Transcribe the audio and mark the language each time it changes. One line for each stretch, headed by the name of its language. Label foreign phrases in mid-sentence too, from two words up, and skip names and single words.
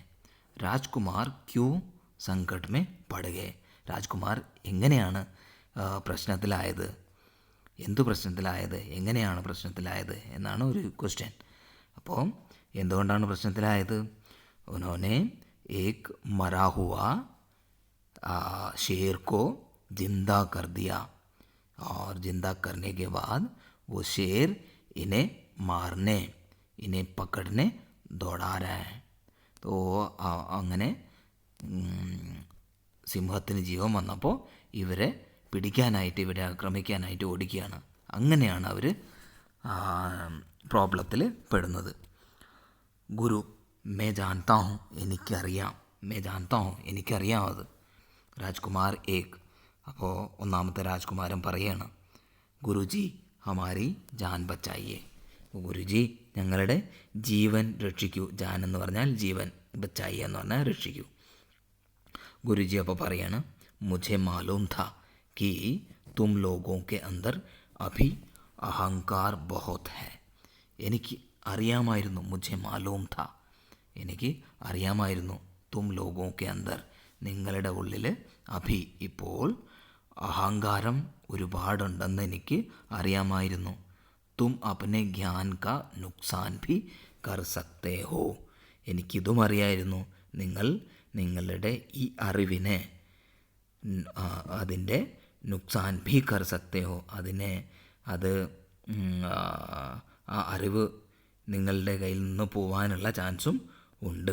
Hindi: राजकुमार क्यूं संकट में पड़ गए,
Malayalam: രാജ്കുമാർ എങ്ങനെയാണ് പ്രശ്നത്തിലായത്, എങ്ങനെയാണ് പ്രശ്നത്തിലായത് എന്നാണ് ഒരു ക്വസ്റ്റ്യൻ. അപ്പോൾ എന്തുകൊണ്ടാണ് പ്രശ്നത്തിലായത്?
Hindi: ഉन्होंने एक मरा हुआ शेर को जिंदा कर दिया और जिंदा करने के बाद वो शेर इन्हें पकड़ने दौड़ा रहा है.
Malayalam: तो അങ്ങനെ സിംഹത്തിന് ജീവൻ വന്നപ്പോൾ ഇവരെ പിടിക്കാനായിട്ട്, ഇവരെ ആക്രമിക്കാനായിട്ട് ഓടിക്കുകയാണ്. അങ്ങനെയാണ് അവർ പ്രോബ്ലത്തിൽ പെടുന്നത്.
Hindi: गुरु मैं जानता हूँ,
Malayalam: എനിക്കറിയാം അത്. രാജ്കുമാർ ഏക്, അപ്പോൾ ഒന്നാമത്തെ രാജ്കുമാരൻ പറയാണ്
Hindi: गुरुजी हमारी जान बचाइए,
Malayalam: ഗുരുജി ഞങ്ങളുടെ ജീവൻ രക്ഷിക്കൂ. ജാൻ എന്ന് പറഞ്ഞാൽ ജീവൻ, ബച്ചായിയ എന്ന് പറഞ്ഞാൽ രക്ഷിക്കൂ. ഗുരുജി അപ്പോൾ പറയാണ്
Hindi: മുझे मालूम था कि तुम लोगों के अंदर अभी अहंकार बहुत है.
Malayalam: എനിക്ക് അറിയാമായിരുന്നു,
Hindi: മുझे मालूम था,
Malayalam: എനിക്ക് അറിയാമായിരുന്നു,
Hindi: तुम लोगों के अंदर,
Malayalam: നിങ്ങളുടെ ഉള്ളിൽ അഭി ഇപ്പോൾ അഹങ്കാരം ഒരുപാടുണ്ടെന്ന് എനിക്ക് അറിയാമായിരുന്നു.
Hindi: तुम अपने ज्ञान का नुकसान भी कर सकते हो,
Malayalam: എനിക്കിതും അറിയായിരുന്നു, നിങ്ങളുടെ ഈ അറിവിനെ അതിൻ്റെ
Hindi: नुकसान भी कर सकते हो,
Malayalam: അത് ആ അറിവ് നിങ്ങളുടെ കയ്യിൽ നിന്ന് പോകാനുള്ള ചാൻസും ഉണ്ട്.